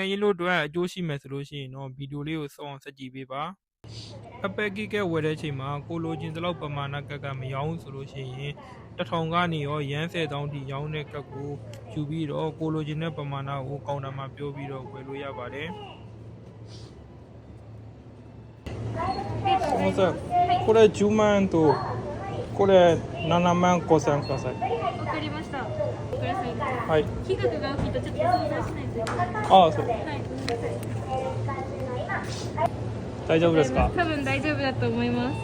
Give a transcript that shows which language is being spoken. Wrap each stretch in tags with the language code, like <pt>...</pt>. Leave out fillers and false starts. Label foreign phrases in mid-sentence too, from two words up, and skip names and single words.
<my>ရင်လို့အတွက်အကျိုးရှိမယ်ဆိုလို့ရှိရင်တော့ဗီဒီယိုလေးကိုစောင့်အောင်ဆက်ကြည့်ပေးပါ Apple Giga ဝယ်တဲ့အချိန်မှာကိုလိုချင်သလောက်ပမာဏကတ်ကမရောင်းဆိုလို့ရှိရင်1000ကနေရောရမ်း10,000ထိရောင်းတဲ့ကတ်ကိုယူပြီးတော့ကိုလိုချင်တဲ့ပမာဏကိုကောင်တာမှာပြောပြီးတော့ဝယ်လို့ရပါတယ်ဟုတ်ကဲ့</my> <ja>これ10万とこれ7万5千ください。わかりました。ください。はい。金額が大きいとちょっと相談しないといけない。ああ、そう。はい。大丈夫ですか？多分大丈夫だと思います。</ja>